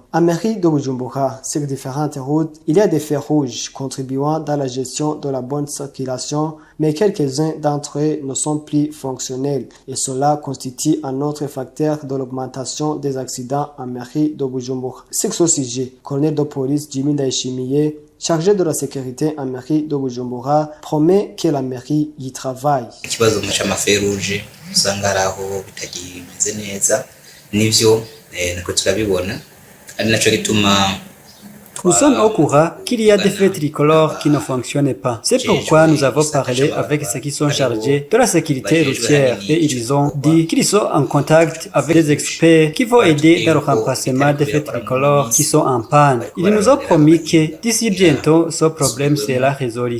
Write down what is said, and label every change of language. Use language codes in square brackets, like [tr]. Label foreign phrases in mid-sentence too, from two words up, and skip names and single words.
[fr] En mairie de Bujumbura, sur différentes routes, il y a des feux rouges contribuant dans la gestion de la bonne circulation, mais quelques-uns d'entre eux ne sont plus fonctionnels et cela constitue un autre facteur de l'augmentation des accidents en mairie de Bujumbura. Sur ce sujet, colonel de police Jimmy Ndayishimiye, chargé de la sécurité en mairie de Bujumbura, promet que la mairie y travaille. [rn] usanga ari aho bitagimeze neza nivyo nako turabibona ari naco gituma [fr] Nous sommes au courant qu'il y a des faits tricolores qui ne fonctionnent pas. C'est pourquoi nous avons parlé avec ceux qui sont chargés de la sécurité routière et ils ont dit qu'ils sont en contact avec des experts qui vont aider dans le remplacement des faits tricolores qui sont en panne. Ils nous ont promis que d'ici bientôt, ce problème sera résolu.